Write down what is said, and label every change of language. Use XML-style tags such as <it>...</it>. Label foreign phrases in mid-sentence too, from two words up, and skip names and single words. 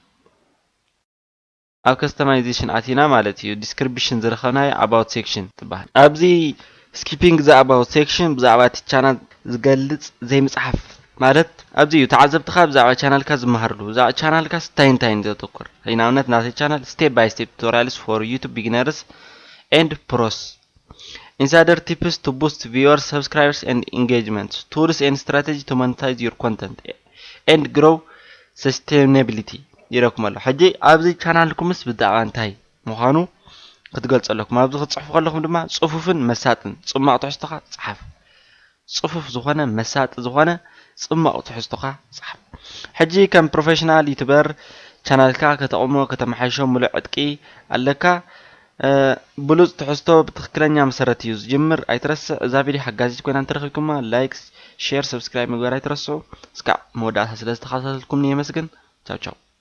<ti>ኣብ ከስተማይዜሽን ኣቲና ማለት እዩ ዲስክሪፕሽን ዝረኸብናዮ</ti> <en>about section</en> <ti>ትበሃል ኣብዚ</ti> <en>skipping the about section</en> <ti>ብዛዕባ እቲ ቻናል ዝገልጽ ዘይምፅሓፍ ማለት ኣብዚ እዩ ተዓዘብትኻ ብዛዕባ ቻናልካ ዝመሃርሉ ብዛዕባ ቻናልካ እንታይ ዘተኩር ንኣብነት ናተይ ቻናል</ti> <en>step by step tutorials for YouTube beginners and pros insider tips to boost viewers subscribers and engagements tools and strategy to monetize your content and grow sustainability</en> <ti>ይረኩም ኣሎ ሕጂ ኣብዚ ቻናልኩምስ ብዛዕባ እንታይ ምዃኑ ክትገልጸለኩም ኣብዚ ክትጽሕፉ ከለኹም ድማ ጽፉፍን መሳጥን ጽማቕ ትሕዝቶኻ ጽሓፍ ጽፉፍ ዝኾነ መሳጥ ዝኾነ ጽማቕ ትሕዝቶኻ ጽሓፍ ሕጂ ከም</ti> <en>professional YouTuber</en> <ti>ቻናልካ ከተቕሞ ከተመሓይሾ ሙሉእ ዕጥቂ ኣለካ ብሉጽ ትሕዝቶ ብትክክለኛ መሰረት እዩ ዝጅምር ኣይትረስዕ እዛ ቪድዮ ሓጋዚት ኮይና እንተረኺብኩማ</ti> <en>like share subscribe</en> <ti>ምግባር ኣይትረስዑ እስካዕ መወዳእታ ስለ ዝተኸታተልኩምኒ የመስግን</ti> <it>ciao ciao</it>